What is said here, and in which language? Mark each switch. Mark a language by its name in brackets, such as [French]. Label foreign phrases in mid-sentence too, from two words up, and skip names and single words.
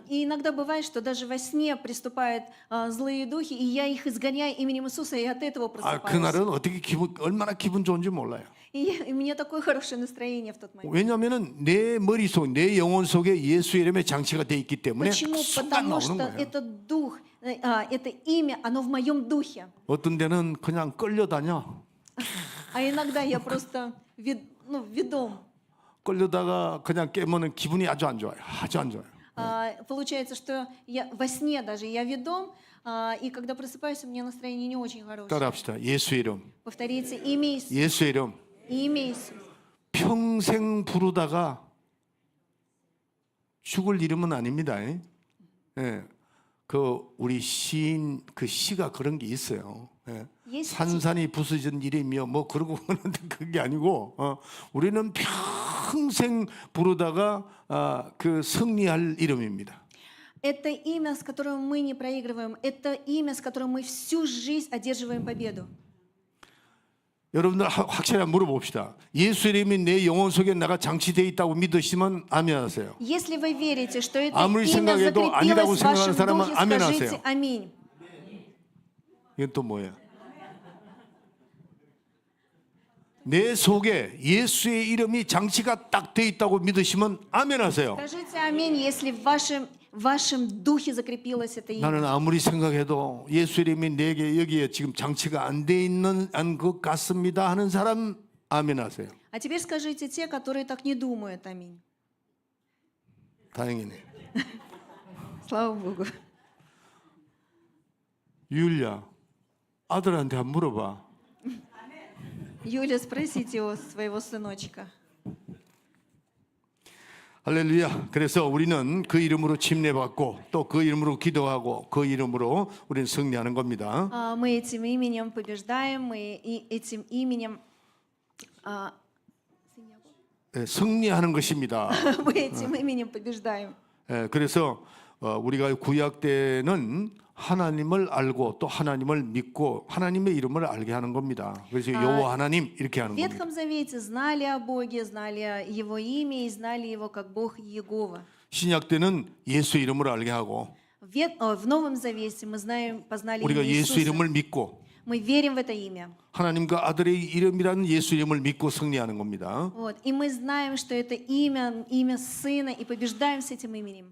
[Russian] И иногда бывает, что даже во сне приступают злые духи, и я их изгоняю именем Иисуса, и от этого [Korean] 아, [Russian] просыпаюсь. [Korean] 그날은 어떻게 얼마나 기분 좋은지 몰라요. [Russian] И у меня такое хорошее настроение в тот момент. [Korean] 왜냐하면은 내 머릿속, 내 영혼 속에 예수 이름의 장치가 돼 있기 때문에 [Russian] Почему? [Korean] 순간 [Russian] Потому [Korean] 나오는 [Russian] что [Korean] 거예요. [Russian] этот дух, это имя, оно в моем духе. [Korean] 어떤 데는 그냥 끌려다녀. [Russian] А иногда я просто ведом. [Korean] 끌려다가 그냥 깨면은 기분이 아주 안 좋아요. 아주 안 좋아요. [Russian] Получается, что я во сне даже я ведом, и когда просыпаюсь, у меня настроение не очень хорошее. [Korean] 따라합시다. 예수 이름. [Russian] Повторите имя Иисуса. [Korean] 예수 이름. [Russian] Имя Иисуса. [Korean] 평생 부르다가 죽을 이름은 아닙니다. 예. 그 우리 시인 그 시가 그런 게 있어요. 예. [Russian] Есть [Korean] 산산이 부서진 이름이요. 뭐 그러고 그러는데 그게 아니고 우리는 평생 부르다가 그 승리할 이름입니다. [Russian] Это имя, с которым мы не проигрываем. Это имя, с которым мы всю жизнь одерживаем победу. [Korean] 여러분들 확실히 한번 물어봅시다. 예수 이름이 내 영혼 속에 내가 장치되어 있다고 믿으시면 아멘하세요. [Russian] Если вы верите, что это [Korean] 아무리 [Russian] имя [Korean] 생각해도 아니라고 [Russian] закрепилось в [Korean] 생각하는 [Russian] вашем [Korean] 사람은 [Russian] духе, [Korean] 아멘하세요. [Russian] скажите аминь. [Korean] 이건 또 뭐예요? 내 속에 예수의 이름이 장치가 딱 돼 있다고 믿으시면 아멘하세요. [Russian] Скажите аминь, если в вашем духе закрепилось это имя. [Korean] 나는 아무리 생각해도 예수 이름이 내게 여기에 지금 장치가 안 돼 있는 것 같습니다 하는 사람 아멘하세요. [Russian] А теперь скажите те, которые так не думают аминь. [Korean] 다행이네. [Russian] Слава Богу. [Korean] 유일야 아들한테 한번 물어봐. [Russian] Юля, спросите у своего сыночка. [Korean] 할렐루야. 그래서 우리는 그 이름으로 침례받고 또 그 이름으로 기도하고 그 이름으로 우리는 승리하는 겁니다. [Russian] Мы этим именем побеждаем, мы и этим именем [Korean] 예, 승리하는 것입니다. [Russian] мы этим именем побеждаем. [Korean] 예, 그래서 우리가 구약 때는 하나님을 알고 또 하나님을 믿고 하나님의 이름을 알게 하는 겁니다. 그래서 여호와 하나님 이렇게 하는 [Russian] В [Korean] 겁니다. [Russian] Ветхом Завете знали о Боге, знали Его имя и знали Его как Бог Иегова. [Korean] 신약 때는 예수 이름을 알게 하고 [Russian] В Новом Завете мы познали [Korean] 우리가 [Russian] имя [Korean] 예수 [Russian] Иисуса. [Korean] 이름을 믿고 [Russian] Мы верим в это имя. [Korean] 하나님과 아들의 이름이라는 예수 이름을 믿고 승리하는 겁니다. [Russian] Вот. И мы знаем, что это имя Сына, и побеждаем с этим именем.